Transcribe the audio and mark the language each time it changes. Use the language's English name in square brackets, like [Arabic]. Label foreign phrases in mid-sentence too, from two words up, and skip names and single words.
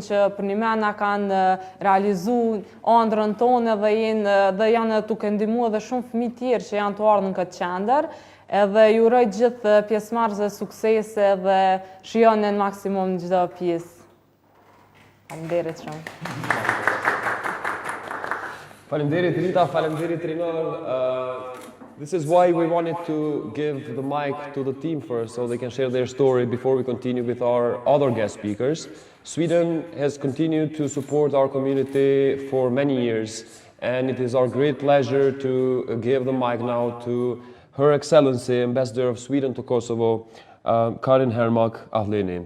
[Albanian] që për një mena kanë realizu ëndrrën tonë dhe janë duke ndihmu edhe shumë fëmijë tjerë që janë të ardhur në këtë qendër, edhe ju uroj gjithë pjesëmarrësve suksese dhe shijoni në maksimum në çdo pjesë. Faleminderit shumë. Faleminderit Rita, faleminderit Rinor. [English] This is why we wanted to give the mic to the team first, so they can share their story before we continue with our other guest speakers. Sweden has continued to support our community for many years, and it is our great pleasure to give the mic now to Her Excellency, Ambassador of Sweden to Kosovo, Karin Hermak Ahlini.